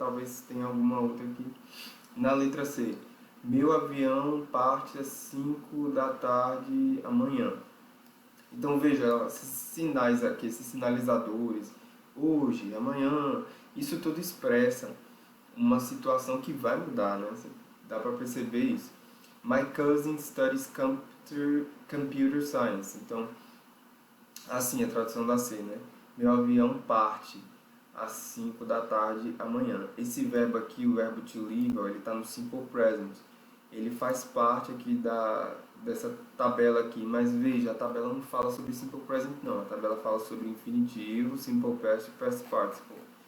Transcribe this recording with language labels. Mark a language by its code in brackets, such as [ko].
[pt] Talvez tenha alguma outra aqui. Na letra C. Meu avião parte às 5 da tarde amanhã. Então veja, esses sinais aqui, esses sinalizadores, hoje, amanhã, isso tudo expressa uma situação que vai mudar, né? Dá para perceber isso. [en] My cousin studies computer science. [pt] Então, assim, a tradução da C, né? Meu avião parte às 5 da tarde amanhã. Esse verbo aqui, o verbo to leave, ele está no simple present. ele faz parte aqui dessa tabela aqui, mas veja, a tabela não fala sobre Simple Present não, a tabela fala sobre infinitivo, Simple Past e Past Participle.